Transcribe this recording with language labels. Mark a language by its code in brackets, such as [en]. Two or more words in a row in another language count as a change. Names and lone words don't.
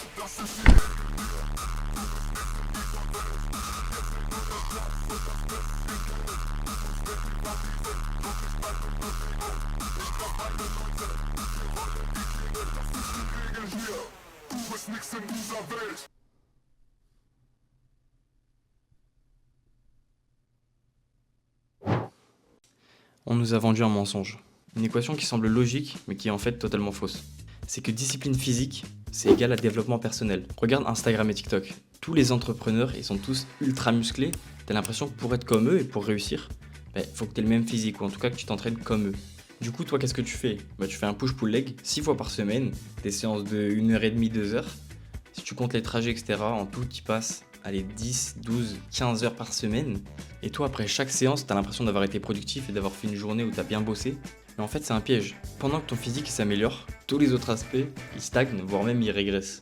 [de] Das ist die Regeln hier. Du bist nix in dieser Welt. [fr] On nous a vendu un mensonge. Une équation qui semble logique, mais qui est en fait totalement fausse. C'est que discipline physique, c'est égal à développement personnel. Regarde Instagram et TikTok. Tous les entrepreneurs, ils sont tous ultra musclés. T'as l'impression que pour être comme eux et pour réussir, faut que t'aies le même physique, ou en tout cas que tu t'entraînes comme eux. Du coup, toi, qu'est-ce que tu fais? Tu fais un [en] push-pull leg [fr] 6 fois par semaine, des séances de 1h30, 2 heures. Si tu comptes les trajets, etc., en tout, tu passes 10, 12, 15 heures par semaine. Et toi, après chaque séance, t'as l'impression d'avoir été productif et d'avoir fait une journée où t'as bien bossé. Mais en fait, c'est un piège. Pendant que ton physique s'améliore, tous les autres aspects, ils stagnent, voire même ils régressent.